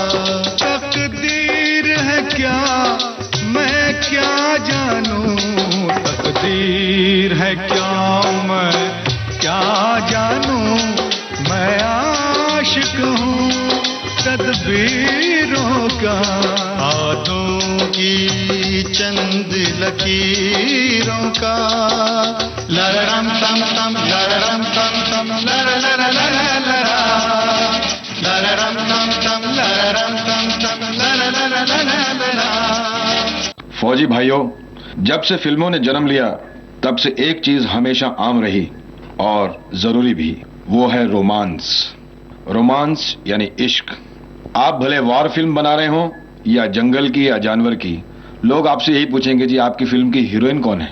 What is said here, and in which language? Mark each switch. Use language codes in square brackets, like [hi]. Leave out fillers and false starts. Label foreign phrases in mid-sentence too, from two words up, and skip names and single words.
[hi] तकदीर है क्या मैं क्या जानूं, तकदीर है क्या मैं क्या जानूं। मैं आशिक हूँ तदबीरों का। हाथों की चंद लकीरों का। लररम तम तम लररम तम तम लर लर लर लरा। लररम तम तम लररम तम तम लर लर लर लरा। फौजी भाइयों, जब से फिल्मों ने जन्म लिया तब से एक चीज हमेशा आम रही और जरूरी भी, वो है रोमांस। रोमांस यानी इश्क। आप भले वॉर फिल्म बना रहे हो या जंगल की या जानवर की, लोग आपसे यही पूछेंगे जी आपकी फिल्म की हीरोइन कौन है।